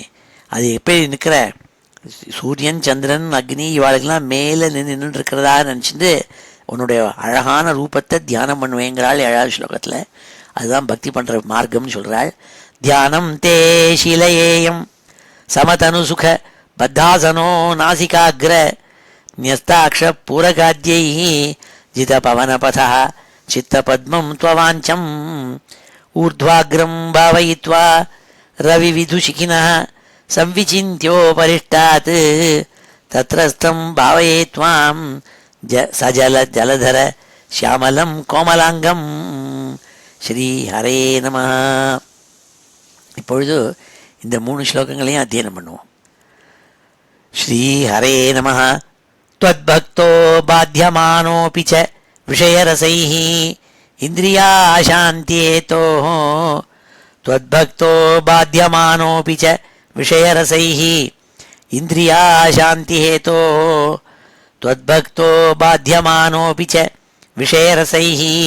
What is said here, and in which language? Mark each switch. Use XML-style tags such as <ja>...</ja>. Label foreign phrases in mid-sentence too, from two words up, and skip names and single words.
<ta>அது எப்படி நிற்கிற, சூரியன் சந்திரன் அக்னி இவாளுக்கெல்லாம் மேலே நின்று இருக்கிறதா நினச்சிட்டு உன்னுடைய அழகான ரூபத்தை தியானம் பண்ணுவேங்கிறாள் 7வது ஸ்லோகத்தில். அதுதான் பக்தி பண்ணுற மார்க்கம்னு சொல்கிறாள்.</ta> <sa>ध्यानं ते शीलयेयं समतनु सुख बद्धासनो नासिकाग्र न्यस्ताक्ष पूरकाद्यैः जित पवनपथः चित्तपद्मं त्ववाञ्चम् ऊर्ध्वाग्रं भावयित्वा रविविधुशिखिनः संविचिन्त्योपरिष्टात् तत्रस्थं भावये त्वां सजल जलधर श्यामलं கோமலாங்கம். श्री हरे नमः.</sa> <ta>இப்பொழுது இந்த 3 ஸ்லோகங்களையும் அத்தியனம் பண்ணுவோம்.</ta> <sa>श्री हरे नमः. त्वद्भक्तो बाध्यमानोऽपि च विषयरसैः इन्द्रियाशान्त्येतोः त्वद्भक्तो बाध्यमानोऽपि च विषयरसैः इन्द्रियाशान्तिहेतोः त्वद्भक्तो बाध्यमानोऽपि च विषयरसैः</sa>